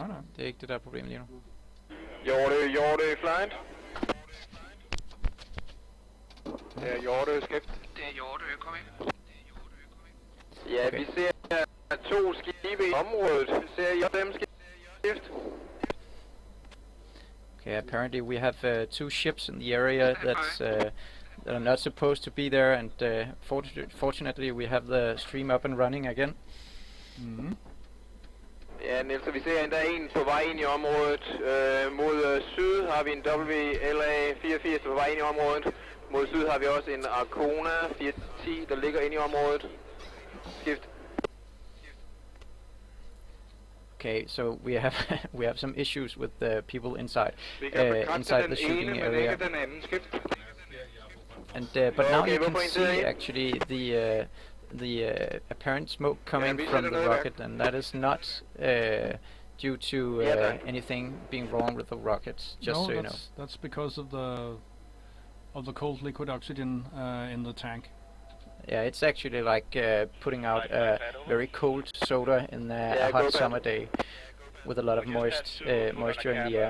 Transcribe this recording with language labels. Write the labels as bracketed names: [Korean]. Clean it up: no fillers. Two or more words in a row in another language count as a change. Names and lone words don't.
[Danish] det er ikke det der er problemet lige nu. Hjorte flight. Det er Hjorte skift. Det er Hjorte, kom ind. Ja, Okay. vi ser to skibe i området. Ser I dem skift? [English] Okay, apparently we have two ships in the area that are not supposed to be there, and fortunately we have the stream up and running again. Mm-hmm. [Danish] Ja, Niels, vi ser endda en på vej ind i området. Mod syd har vi en WLA 84 på vej ind i området. Mod syd har vi også en Arcona 410, der ligger ind i området. Skift. [English] Okay, so we have some issues with the people inside [Danish] Vi kan bekræfte [English] inside [Danish] den [English] the shooting [Danish] ene, men [English] area. [Danish] ikke den anden. Skift. [English] And but now Okay, you can [Danish] hvorfor en [English] see [Danish] til? [English] actually the apparent smoke coming [Danish] vi [English] from [Danish] sætter [English] the [Danish] noget i [English] rocket, and that is not due to anything being wrong with the rocket. Just No, so you know. that's because of the cold liquid oxygen in the tank. Yeah, it's actually like putting out a very cold soda in a hot summer day with a lot of moisture in the air.